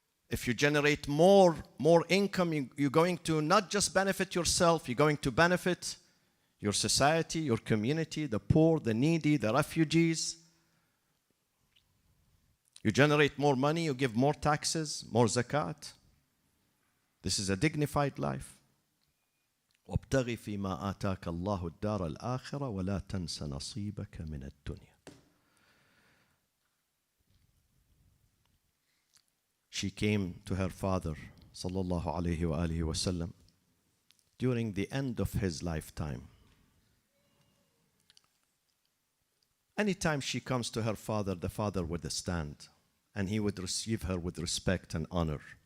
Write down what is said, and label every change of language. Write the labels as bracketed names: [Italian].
[English] If you generate more income, you're going to not just benefit yourself, you're going to benefit your society, your community, the poor, the needy, the refugees. You generate more money, you give more taxes, more zakat. This is a dignified life. [Arabic] وابتغ فيما آتاك الله الدار الآخرة ولا تنس نصيبك من الدنيا. [English] She came to her father sallallahu alayhi wa alihi wasallam during the end of his lifetime. Anytime she comes to her father, the father would stand and he would receive her with respect and honor.